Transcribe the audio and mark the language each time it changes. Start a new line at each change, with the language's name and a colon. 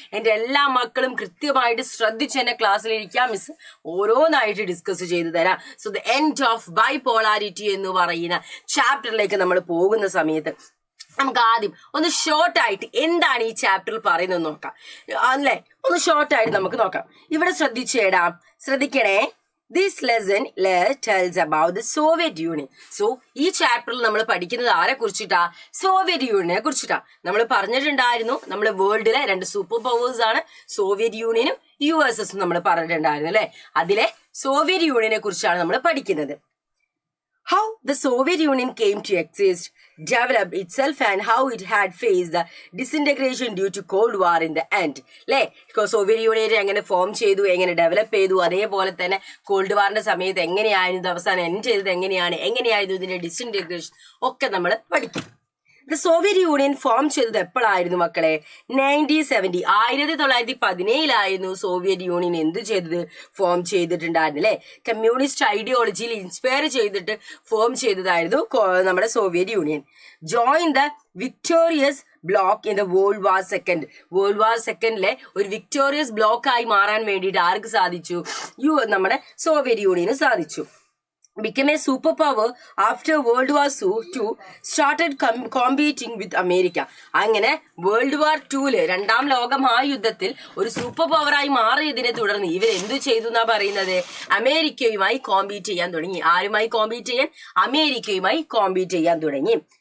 Malayalam: എന്റെ എല്ലാ മക്കളും കൃത്യമായിട്ട് ശ്രദ്ധിച്ച് എന്നെ ക്ലാസ്സിൽ ഇരിക്കാം. മിസ് ഓരോന്നായിട്ട് ഡിസ്കസ് ചെയ്തു തരാം. സോ ദ എൻഡ് ഓഫ് ബൈപോളാരിറ്റി എന്ന് പറയുന്ന ചാപ്റ്ററിലേക്ക് നമ്മൾ പോകുന്ന സമയത്ത് നമുക്ക് ആദ്യം ഒന്ന് ഷോർട്ടായിട്ട് എന്താണ് ഈ ചാപ്റ്ററിൽ പറയുന്നത് നോക്കാം അല്ലേ. ഒന്ന് ഷോർട്ടായിട്ട് നമുക്ക് നോക്കാം. ഇവിടെ ശ്രദ്ധിക്കണേ.
English: This lesson tells about the Soviet Union.
Malayalam: So, ഈ ചാപ്റ്ററിൽ നമ്മൾ പഠിക്കുന്നത് ആരെ കുറിച്ചിട്ടാ? സോവിയറ്റ് യൂണിയനെ കുറിച്ചിട്ടാ. നമ്മൾ പറഞ്ഞിട്ടുണ്ടായിരുന്നു നമ്മുടെ വേൾഡിലെ 2 സൂപ്പർ പവേഴ്സ് ആണ് സോവിയറ്റ് യൂണിയനും USS നമ്മൾ പറഞ്ഞിട്ടുണ്ടായിരുന്നു അല്ലെ. അതിലെ സോവിയറ്റ് യൂണിയനെ കുറിച്ചാണ് നമ്മൾ പഠിക്കുന്നത്.
English: How the Soviet Union came to exist, developed itself, and how it had faced the disintegration due to Cold War in the end.
Malayalam: അല്ലേ? സോവിയറ്റ് യൂണിയൻ എങ്ങനെ ഫോം ചെയ്തു, എങ്ങനെ ഡെവലപ്പ് ചെയ്തു, അതേപോലെ തന്നെ കോൾഡ് വാറിന്റെ സമയത്ത് എങ്ങനെയായിരുന്നു, അവസാനം എൻഡ് ചെയ്തത് എങ്ങനെയായിരുന്നു ഇതിന്റെ ഡിസിൻറ്റഗ്രേഷൻ ഒക്കെ നമ്മൾ പഠിക്കും. ദ സോവിയറ്റ് യൂണിയൻ ഫോം ചെയ്തത് എപ്പോഴായിരുന്നു മക്കളെ? 1917 സോവിയറ്റ് യൂണിയൻ എന്ത് ചെയ്തത്? ഫോം ചെയ്തിട്ടുണ്ടായിരുന്നു അല്ലെ. കമ്മ്യൂണിസ്റ്റ് ഐഡിയോളജിയിൽ ഇൻസ്പയർ ചെയ്തിട്ട് ഫോം ചെയ്തതായിരുന്നു നമ്മുടെ Soviet union.
English: join the victorious bloc in the world
Malayalam: war സെക്കൻഡിലെ ഒരു വിക്ടോറിയസ് ബ്ലോക്ക് ആയി മാറാൻ വേണ്ടിയിട്ട് ആർക്ക് സാധിച്ചു? നമ്മുടെ സോവിയറ്റ് യൂണിയന് സാധിച്ചു.
English: Became a superpower after World War II, started competing with America.
Malayalam: അങ്ങനെ വേൾഡ് വാർ 2 2ാം ലോക മഹായുദ്ധത്തിൽ ഒരു സൂപ്പർ പവറായി മാറിയതിനെ തുടർന്ന് ഇവരെന്തു ചെയ്തു എന്നാ പറയുന്നത്? അമേരിക്കയുമായി കോമ്പീറ്റ് ചെയ്യാൻ തുടങ്ങി. ആരുമായി കോമ്പീറ്റ് ചെയ്യാൻ? അമേരിക്കയുമായി കോമ്പീറ്റ് ചെയ്യാൻ തുടങ്ങി.